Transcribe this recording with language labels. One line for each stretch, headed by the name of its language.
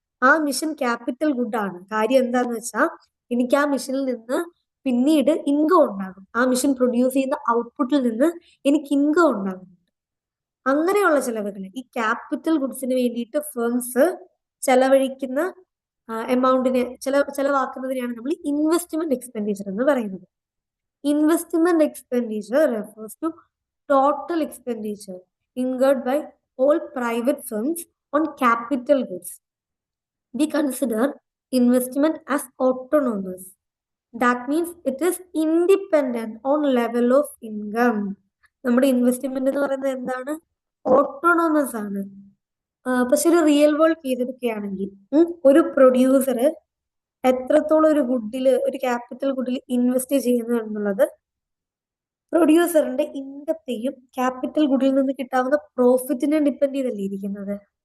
Malayalam: ആ mission capital good ആണ്. കാര്യം എന്താന്ന് വെച്ചാൽ എനിക്ക് ആ മിഷനിൽ നിന്ന് പിന്നീട് ഇൻകം ഉണ്ടാകും. ആ മിഷൻ പ്രൊഡ്യൂസ് ചെയ്യുന്ന ഔട്ട്പുട്ടിൽ നിന്ന് എനിക്ക് ഇൻകം ഉണ്ടാകുന്നുണ്ട്. അങ്ങനെയുള്ള ചെലവുകൾ, ഈ ക്യാപിറ്റൽ ഗുഡ്സിന് വേണ്ടിയിട്ട് ഫേംസ് ചെലവഴിക്കുന്ന എമൗണ്ടിനെ ചെലവാക്കുന്നതിനെയാണ് നമ്മൾ ഇൻവെസ്റ്റ്മെന്റ് എക്സ്പെൻഡിച്ചർ എന്ന് പറയുന്നത്.
English: Investment expenditure refers to total expenditure incurred by all private firms on capital goods. We consider investment as autonomous. That means it is independent on level of income.
Malayalam: നമ്മുടെ investment എന്ന് പറയുന്നത് എന്താണ്? Autonomous ആണ്. പക്ഷെ ഒരു real world case എടുക്കുകയാണെങ്കിൽ ഒരു producer എത്രത്തോളം ഒരു ക്യാപിറ്റൽ ഗുഡിൽ ഇൻവെസ്റ്റ് ചെയ്യുന്നു എന്നുള്ളത് പ്രൊഡ്യൂസറിന്റെ ഇൻകത്തെയും ക്യാപിറ്റൽ ഗുഡിൽ നിന്ന് കിട്ടാവുന്ന പ്രോഫിറ്റിനെ ഡിപ്പെൻഡ് ചെയ്തല്ലേ ഇരിക്കുന്നത്.